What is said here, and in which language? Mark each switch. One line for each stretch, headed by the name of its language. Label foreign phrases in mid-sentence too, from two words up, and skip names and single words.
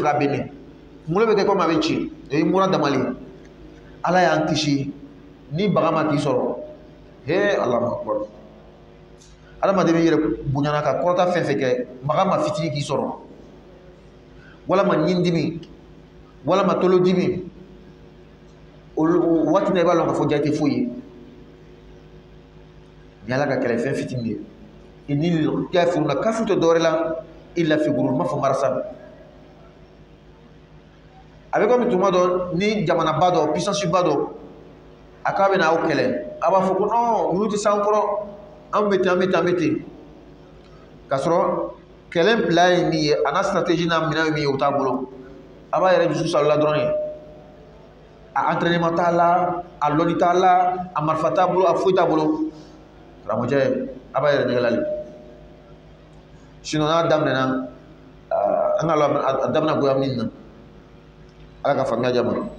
Bambara: ka bɛnnen kunkolo bɛ kɛ komi a bɛ ci o ye mura damalen ala y'an kisi ni baga ma k'i sɔrɔ
Arabic: الله أكبر
Bambara: adamaden bɛ yɛrɛ bonyana ka kɔrɔta fɛn fɛn kɛ baga ma fitinin k'i sɔrɔ walama ɲin dimi walama tolo dimi o waati na i b'a dɔn k'a fɔ ja tɛ foyi ye ni ala ka kɛlɛ fɛn fitinin de ye ni kafiruna kafiru tɛ dɔwɛrɛ la
Arabic: إلا في غرور
Bambara: ma fɔ marasa a bɛ komi tuma dɔ ni jamanaba dɔ puissance ba dɔ a k'a bɛ na aw kɛlɛ a b'a fɔ ko non olu tɛ s'an kɔrɔ an bɛ ten k'a sɔrɔ kɛlɛ bila ye min ye a n'a stratégie n'a minɛn ye min ye o t'a bolo a b'a yɛrɛ dusu salola dɔrɔn ye a entraînement t'a la a lɔnni t'a la a marifa t'a bolo a foyi t'a bolo karamɔgɔcɛ a b'a yɛrɛ nɛgɛlali sinon n'a daminɛna an ka a daminɛ goya min na ala ka faamuya jama